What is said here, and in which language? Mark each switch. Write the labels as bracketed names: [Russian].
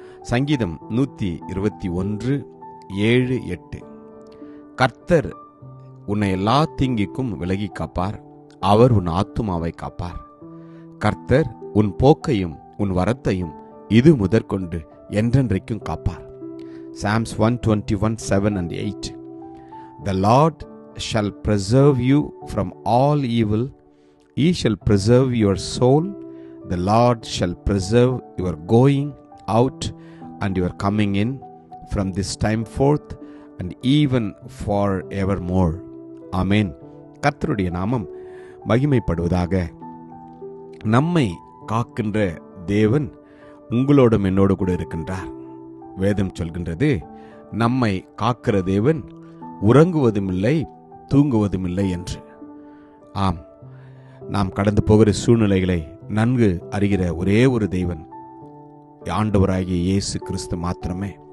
[Tamil] சங்கீதம் 121, 7, 8. கர்த்தர் உன்னை எல்லா தீங்கிக்கும் விலகி காப்பார், அவர் உன் ஆத்துமாவை காப்பார். கர்த்தர் உன் போக்கையும் உன் வரத்தையும் இது முதற்கொண்டு என்றென்றைக்கும் காப்பார். [English] Psalms 121, 7 and 8. The Lord shall preserve you from all evil. He shall preserve your soul. The Lord shall preserve your going out and your coming in from this time forth and even forevermore. [Tamil] Amen. கர்த்தருடைய நாமம் மகிமைப்படுவதாக. நம்மை காக்கின்ற தேவன் உங்களோடும் என்னோடு கூட இருக்கின்றார். வேதம் சொல்கின்றது, நம்மை காக்கிற தேவன் உறங்குவதும் இல்லை தூங்குவதும் இல்லை என்று. ஆம், நாம் கடந்து போகிற சூழ்நிலைகளை நன்கு அறிகிற ஒரே ஒரு தேவன் ஆண்டவராகிய இயேசு கிறிஸ்து மாத்திரமே.